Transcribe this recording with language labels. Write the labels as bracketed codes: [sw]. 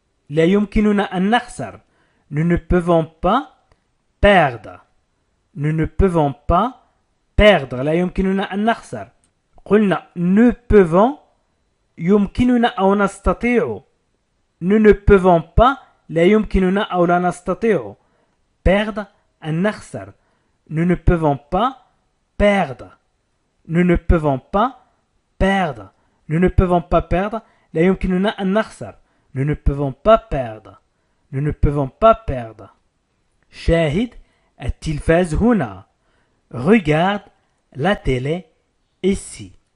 [ar] لا يمكننا أن نخسر. [fr] Nous ne pouvons pas perdre. nous ne pouvons pas perdre. [ar] لا يمكننا أن نخسر. قلنا [fr] nous pouvons [ar] يمكننا أو نستطيع. [fr] nous ne pouvons pas [ar] لا يمكننا أو لا نستطيع. [fr] perdre [ar] أن نخسر. [fr] nous ne pouvons pas perdre. nous ne pouvons pas perdre. nous ne pouvons pas perdre. [ar] لا يمكننا أن نخسر. [fr] nous ne pouvons pas perdre. nous ne pouvons pas perdre. [ar] شاهد التلفاز هنا. [fr] regarde la télé ici.